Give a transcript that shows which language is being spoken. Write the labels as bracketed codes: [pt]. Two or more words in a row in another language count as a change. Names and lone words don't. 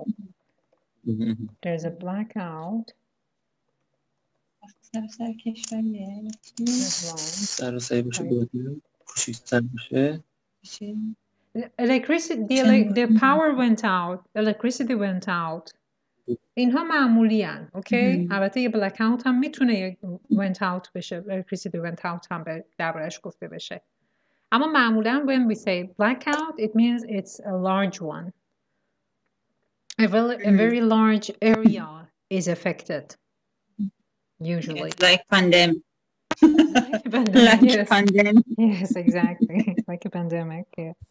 [en] There's a blackout. The power went out, electricity went out. [fa] اینها معمولی هن. اوکی؟ البته یه بلک اوت هم میتونه یه [en] went out [fa] بشه. [en] electricity went out [fa] هم دربارش گفته بشه. اما معمولا [en] when we say blackout, it means it's a large one. A very large area is affected. Usually. Like pandemic. Like yes. Pandemic. Yes, exactly. Like a pandemic, yes.